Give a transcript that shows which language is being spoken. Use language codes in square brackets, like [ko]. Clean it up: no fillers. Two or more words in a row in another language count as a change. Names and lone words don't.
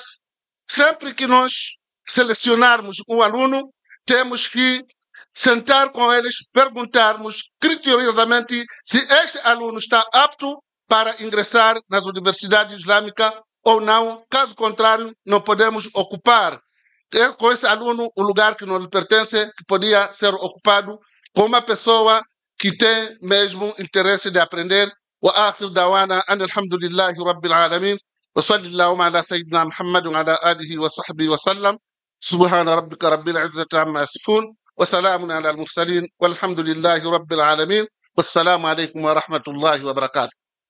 [pt] Sempre que nós selecionarmos um aluno, temos que sentar com eles, perguntarmos criteriosamente se este aluno está apto para ingressar nas universidades islâmicas ou não. Caso contrário, não podemos ocupar com esse aluno o lugar que não lhe pertence, que podia ser ocupado com uma pessoa que tem mesmo interesse de aprender. [ar] وآخر دعوانا أن الحمد لله رب العالمين وصلى اللهم على سيدنا محمد وعلى آله وصحبه وسلم سبحان ربك رب العزة عما يصفون وسلام على المرسلين والحمد لله رب العالمين والسلام عليكم ورحمة الله وبركاته.